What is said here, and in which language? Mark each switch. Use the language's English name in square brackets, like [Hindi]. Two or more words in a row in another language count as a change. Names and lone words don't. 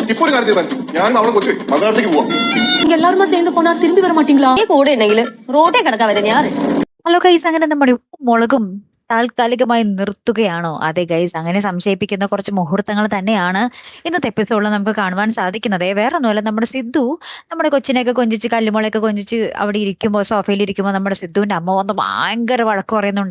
[Malayalam] ഒരു കാര്യത്തിൽ തീരുമാനിച്ചു. ഞാൻ അവളെ കൊച്ചു മംഗളത്തേക്ക് പോവാം. [Tamil] எல்லாருமா சேர்ந்து போனா திரும்பி வர மாட்டீங்களா? [Malayalam] കൂടെ ഉണ്ടെങ്കിൽ റോഡേ കിടക്കാൻ വരെ ഞാൻ. ഹലോ ഗൈസ്, അങ്ങനെ നമ്മുടെ ഉപ്പും മുളകും താൽക്കാലികമായി നിർത്തുകയാണോ? അതെ ഗൈസ്, അങ്ങനെ സംശയിപ്പിക്കുന്ന കുറച്ച് മുഹൂർത്തങ്ങൾ തന്നെയാണ് ഇന്നത്തെ എപ്പിസോഡിൽ നമുക്ക് കാണുവാൻ സാധിക്കുന്നത്. വേറെ ഒന്നുമല്ല, നമ്മുടെ സിദ്ധു നമ്മുടെ കൊച്ചിനെയൊക്കെ കൊഞ്ചിച്ച് കല്ലുമുളയൊക്കെ കൊഞ്ചിച്ച് അവിടെ ഇരിക്കുമ്പോൾ, സോഫയിൽ ഇരിക്കുമ്പോൾ നമ്മുടെ സിദ്ധുവിന്റെ അമ്മ വന്ന് ഭയങ്കര വഴക്ക് പറയുന്നുണ്ട്.